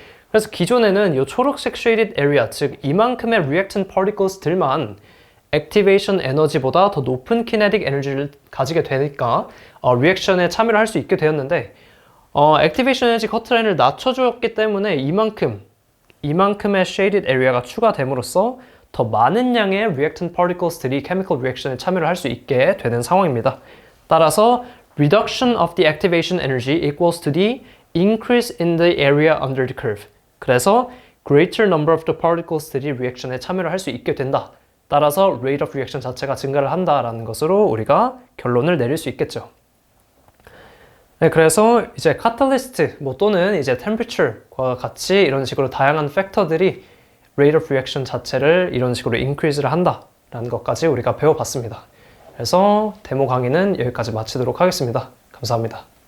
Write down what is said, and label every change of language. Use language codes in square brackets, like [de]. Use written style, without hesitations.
[ko] 그래서 기존에는 이 초록색 shaded area, 즉 이만큼의 reactant particles들만 activation 에너지보다 더 높은 kinetic 에너지를 가지게 되니까 리액션에 참여를 할 수 있게 되었는데 액티베이션 에너지 커트라인을 낮춰주었기 때문에 이만큼의 shaded area가 추가됨으로써 더 많은 양의 reactant particles들이 chemical reaction에 참여를 할 수 있게 되는 상황입니다. [en] 따라서 reduction of the activation energy equals to the increase in the area under the curve. [ko] 그래서 [en] greater number of the particles [ko] 들이 reaction에 참여를 할 수 있게 된다. 따라서 rate of reaction 자체가 증가를 한다라는 것으로 우리가 결론을 내릴 수 있겠죠. 네, 그래서 이제 카탈리스트 또는 이제 temperature과 같이 이런 식으로 다양한 팩터들이 rate of reaction 자체를 이런 식으로 increase를 한다라는 것까지 우리가 배워봤습니다. 그래서 데모 강의는 여기까지 마치도록 하겠습니다. 감사합니다.